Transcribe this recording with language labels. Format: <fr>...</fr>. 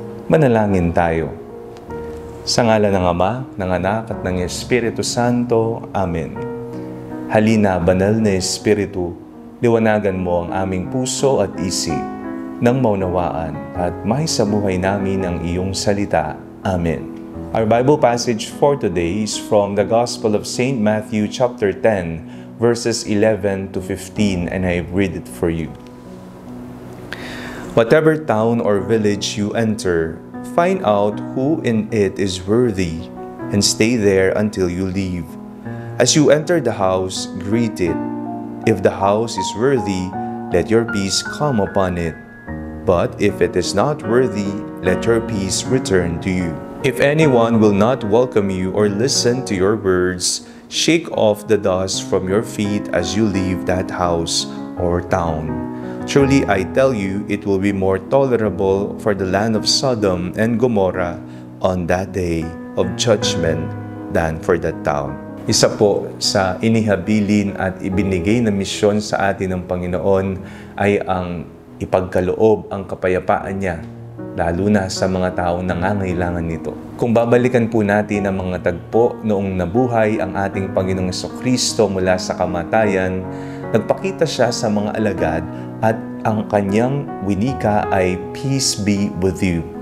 <tl>Manalangin tayo. Sa ngalan ng Ama, ng Anak at ng Espiritu Santo. Amen. Halina, banal na Espiritu, liwanagan mo ang aming puso at isip nang maunawaan at maisabuhay namin ang iyong salita. Amen.</tl> <en>Our Bible passage for today is from the Gospel of St. Matthew chapter 10, verses 11 to 15, and I read it for you. Whatever town or village you enter, find out who in it is worthy, and stay there until you leave. As you enter the house, greet it. If the house is worthy, let your peace come upon it. But if it is not worthy, let your peace return to you. If anyone will not welcome you or listen to your words, shake off the dust from your feet as you leave that house or town. Truly, I tell you, it will be more tolerable for the land of Sodom and Gomorrah on that day of judgment than for that town.</en> <tl>Isa po sa inihabilin at ibinigay na misyon sa atin ng Panginoon ay ang ipagkaloob ang kapayapaan niya, lalo na sa mga taong nangangailangan nito. Kung babalikan po natin ang mga tagpo noong nabuhay ang ating Panginoong Jesucristo mula sa kamatayan, nagpakita siya sa mga alagad at ang kanyang winika ay,</tl> <en>"Peace be with you."</en>